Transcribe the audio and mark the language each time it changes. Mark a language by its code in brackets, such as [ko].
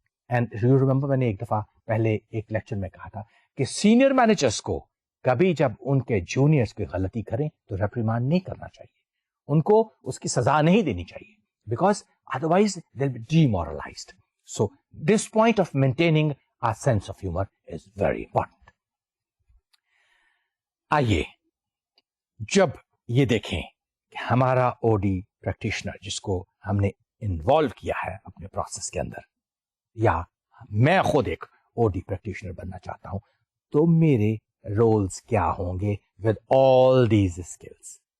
[en] And you remember, [ur] میں نے ایک دفعہ پہلے ایک لیکچر میں کہا تھا کہ سینئر مینیجرس کو کبھی جب ان کے جونیئرس کوئی غلطی کریں تو ریپریمانڈ نہیں کرنا چاہیے, ان کو اس کی سزا نہیں دینی چاہیے, [en] because otherwise they'll be demoralized. So this point of maintaining a sense of humor is very important. [ur] آئیے جب یہ دیکھیں کہ ہمارا OD پریکٹیشنر جس کو ہم نے انوالو کیا ہے اپنے پروسیس کے اندر, یا میں خود ایک OD پریکٹیشنر بننا چاہتا ہوں, تو میرے رولز کیا ہوں گے [en] with all these skills.